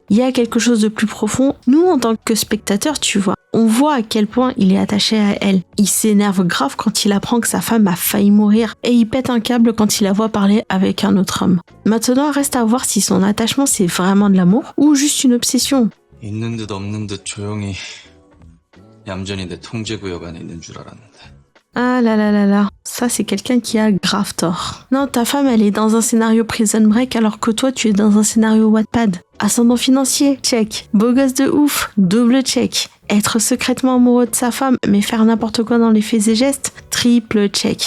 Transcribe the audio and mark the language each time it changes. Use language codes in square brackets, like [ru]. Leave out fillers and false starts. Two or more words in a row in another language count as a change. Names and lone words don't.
[fr] Il y a quelque chose de plus profond. Nous, en tant que spectateurs, tu vois, on voit à quel point il est attaché à elle. Il s'énerve grave quand il apprend que sa femme a failli mourir et il pète un câble quand il la voit parler avec un autre homme. Maintenant, reste à voir si son attachement c'est vraiment de l'amour ou juste une obsession. [ko] 있는 듯 없는 듯 조용히 얌전히 내 통제구역 안에 있는 줄 알았는데. [fr] Ah là là là là, ça c'est quelqu'un qui a grave tort. Non, ta femme elle est dans un scénario Prison Break alors que toi tu es dans un scénario Wattpad. Ascendant financier, check. Beau gosse de ouf, double check. Être secrètement amoureux de sa femme, mais faire n'importe quoi dans les faits et gestes, triple check.